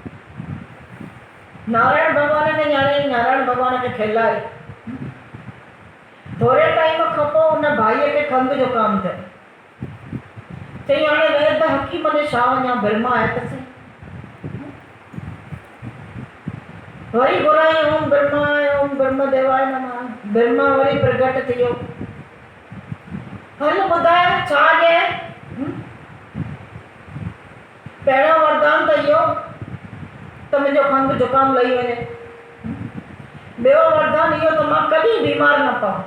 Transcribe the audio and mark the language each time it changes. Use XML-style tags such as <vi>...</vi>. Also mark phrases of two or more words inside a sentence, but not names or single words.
<sd>नारायण भॻवान खे ॼाणे, नारायण भॻवान खे खिलाए। थोरे टाइम खां पोइ हुन भाईअ खे खंघि जो काम थियो। चई हाणे वैद्य हकीम ॾे छा वञा, बिरमा आहे त सही। वरी घुराई ओम बिरमा देवाय नमः। बिरमा वरी प्रगट थियो। हल ॿुधाए छा ॾिए। पहिरियों वरदान त इहो त मुंहिंजो खंघि जुकाम लही वञे। ॿियो वरदान इहो त मां कॾहिं बीमार न पवां।</sd>